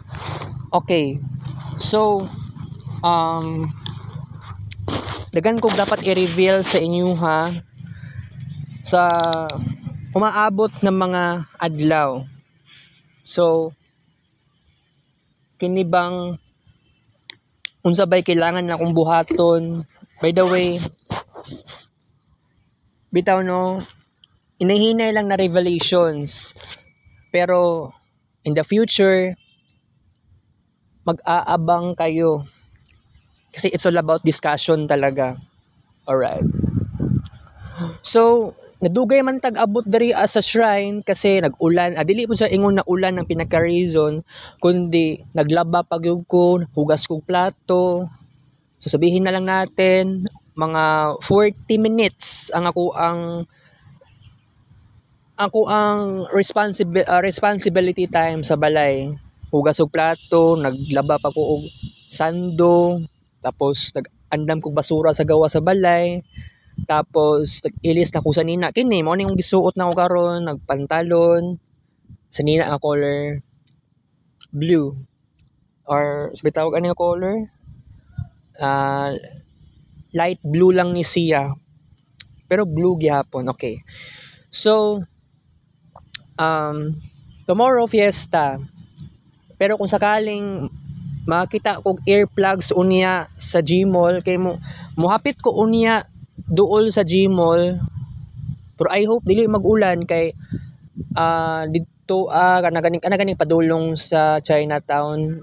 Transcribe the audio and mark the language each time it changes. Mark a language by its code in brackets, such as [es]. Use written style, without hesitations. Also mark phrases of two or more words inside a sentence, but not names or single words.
[ceb] So dagan kog dapat i-reveal sa inyo ha sa umaabot ng mga adlaw. So kini bang unsa bay kailangan na akong buhaton? [en] By the way, [ceb] bitaw no, inahinay lang na revelations. [en] Pero in the future, [tl] mag-aabang kayo. [en] Kasi it's all about discussion talaga. Alright. [ceb] So, nadugay man tag-abot dari sa shrine kasi nag-ulan. Dili po sa ingon na ulan ang pinaka-reason, kundi naglaba pagyud ko, hugas kong plato. [tl] So, sabihin na lang natin, mga 40 minutes ang ako ang [en] responsibility time [tl] sa balay. [ceb] Hugas og plato, naglaba pa ko og sando, tapos nag-andam kog basura sa gawa sa balay. Tapos nag-ilis na ko sa nina. Kini mo ning gisuot na ko karon, nagpantalon sa nina nga [en] color blue. [tl] Or sabi tawag ano yung color? [en] Light blue [ceb] lang ni siya. Pero blue gyapon. [en] Okay. So tomorrow fiesta. [ceb] Pero kung sakaling makita kog earplugs unya sa Gmall kay mohapit ko unya duol sa Gmall. Pero [en] I hope [ceb] dili mag-ulan kay dito kanaganing padulong sa Chinatown.